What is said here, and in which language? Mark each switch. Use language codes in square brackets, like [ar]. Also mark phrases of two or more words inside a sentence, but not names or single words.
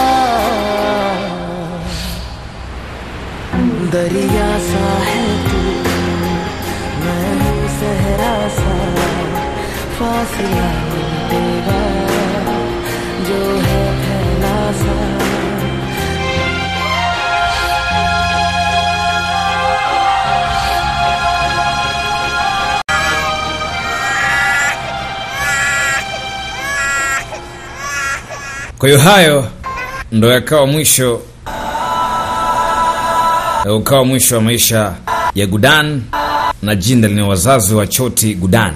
[hi] दरिया सा है तू मैं हूँ सहरा सा फासला तेरा जो है फैला सा [sw] Kwa hiyo hayo ndo yakawa mwisho wa maisha ya Gudan na Jinder, ni wazazi wa Choti Gudan.